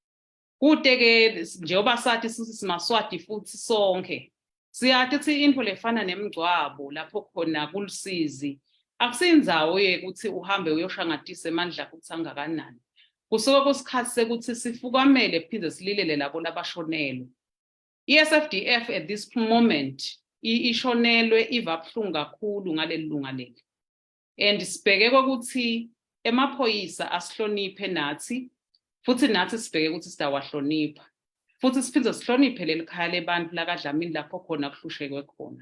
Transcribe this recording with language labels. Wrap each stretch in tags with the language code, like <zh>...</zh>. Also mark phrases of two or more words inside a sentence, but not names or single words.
<ss>Kute-ke njengoba sathi siMswati futhi sonke siyathi ukuthi into lefana nemgcwabo lapho khona kulusizi akusindzawo yekuthi uhambe uyoshangatisa emandla ukuthi angakanani. Kusuke kusikhathi sekuthi sifukamele phinde sililele labo labashonelwe. I-SFDF</ss> <en>at this moment</en> <ss>ishonelwe iva buhlungu kakhulu ngaleli lunga leli. And sibheke ukuthi emaphoyisa asihloniphe nathi futhi nathi sibheke ukuthi sitawahlonipha futhi siphinde sihloniphe leli khaya lebantu lakaDlamini lapho khona kuhlushekwe khona.</ss>